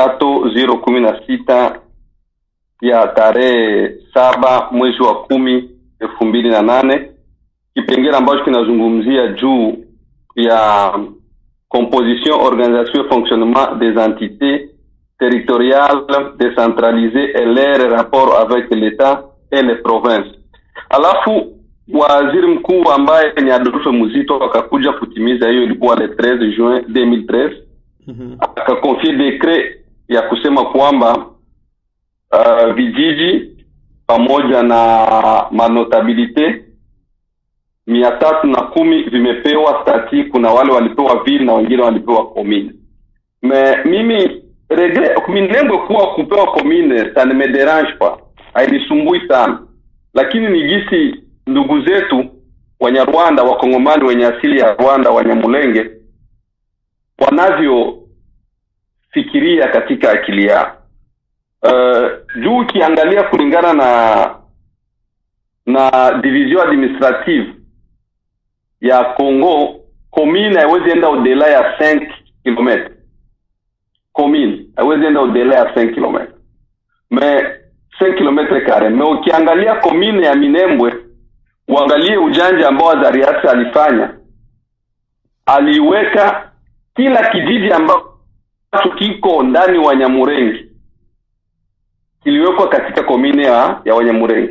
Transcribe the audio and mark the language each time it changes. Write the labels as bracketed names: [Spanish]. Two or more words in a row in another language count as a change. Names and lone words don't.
[Swahili] 08/016 ya tarehe 7 mwezi wa 10 2008, kipengele ambacho kinazungumzia juu ya [French] composition, organisation et fonctionnement des entités territoriales décentralisées et leur rapport avec l'État et les provinces. [Swahili] Alafu waziri mkuu ambaye ni Adolphe Muzito akakuja kutimiza hiyo, ilikuwa [French] le 13 juin 2013. [Swahili] Akakonfie decret ya kusema kwamba vijiji pamoja na manotabilite 310 vimepewa stati. Kuna wale walipewa ville na wengine walipewa commune. Mimi regret Minembwe kuwa kupewa commune, [French] ça ne me dérange pas, [Swahili] hainisumbui sana, lakini ni gisi ndugu zetu Wanyarwanda, Wakongomani wenye asili ya Rwanda, Wanyamulenge wanavyo fikiria katika akili yao. Juu kiangalia kulingana na [French] division administrative [Swahili] ya Congo, commune haiwezi enda au-delà ya 5 km. Commune haiwezi enda au-delà ya 5 km. [French] Mais 5 km carré. [Swahili] Mais ukiangalia commune ya Minembwe, uangalie ujanja ambao Azarias alifanya. Aliweka kila kijiji ambacho kiko ndani wa Nyamurengi kiliwekwa katika commune ya Wanyamurenge.